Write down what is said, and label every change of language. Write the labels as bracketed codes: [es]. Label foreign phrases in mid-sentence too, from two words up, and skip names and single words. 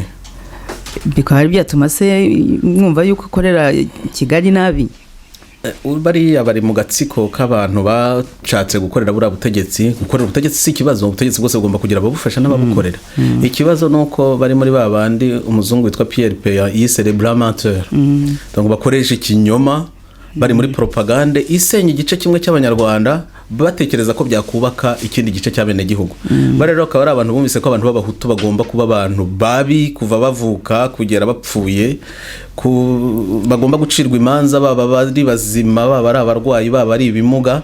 [rw] Bikaba byatuma se mwumva yuko akorera Kigali nabi? Bariya bari mu gatsiko k'abantu bacatse gukorera buriya butegetsi. Gukorera ubutegetsi si ikibazo, ubutegetsi bwose bugomba kugira ababufasha n'ababukorera. Ikibazo nuko bari muri babandi umuzungu witwa Pierre Peya yise [fr] le blanc menteur, [rw] donc bakoresha ikinyoma, bari muri propagande isenya igice kimwe cy'abanyarwanda batekereza ko byakubaka ikindi gice cy'abenegihugu. Rero akaba ari abantu bumvise ko abantu b'abahutu bagomba kuba abantu babi kuva bavuka kugera bapfuye, bagomba gucirwa imanza, baba bari bazima, baba ari abarwayi, baba ari ibimuga.